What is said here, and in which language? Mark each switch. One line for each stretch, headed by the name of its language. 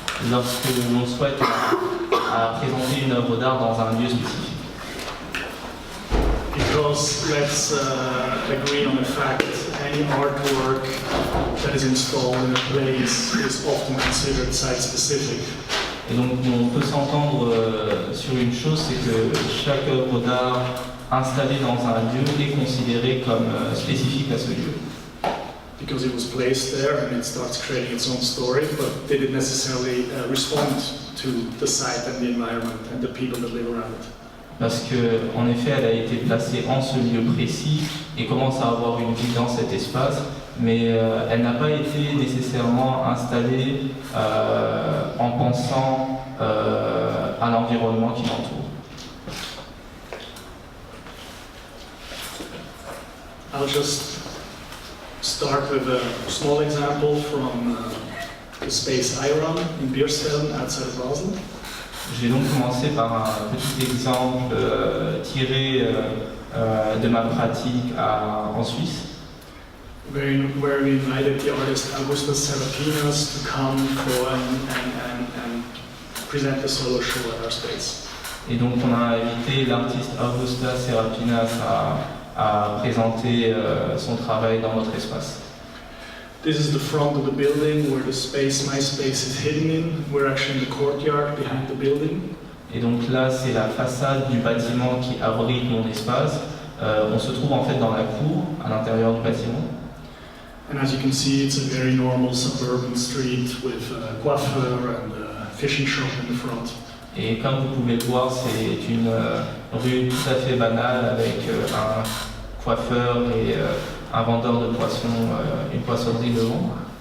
French: Lorsque l'on souhaite présenter une œuvre d'art dans un lieu spécifique.
English: Because let's agree on the fact that any artwork that is installed in a place is often considered site-specific.
French: Et donc on peut s'entendre sur une chose, c'est que chaque œuvre d'art installée dans un lieu est considérée comme spécifique à ce lieu.
English: Because it was placed there and it starts creating its own story, but did it necessarily respond to the site and the environment and the people that live around it?
French: Parce qu'en effet, elle a été placée en ce lieu précis et commence à avoir une vie dans cet espace, mais elle n'a pas été nécessairement installée en pensant à l'environnement qui l'entoure.
English: I'll just start with a small example from the space I run in Biersfeld outside of Basel.
French: Je vais donc commencer par un petit exemple tiré de ma pratique en Suisse.
English: Where we invited the artist Augustus Serapinas to come and present a solo show at our space.
French: Et donc on a invité l'artiste Augusta Serapinas à présenter son travail dans notre espace.
English: This is the front of the building where the space, my space, is hidden in. We're actually in the courtyard behind the building.
French: Et donc là, c'est la façade du bâtiment qui abrite mon espace. On se trouve en fait dans la cour, à l'intérieur du bâtiment.
English: And as you can see, it's a very normal suburban street with a coiffeur and a fishing shop in the front.
French: Et comme vous pouvez le voir, c'est une rue tout à fait banale avec un coiffeur et un vendeur de poissons, une poissonnerie devant.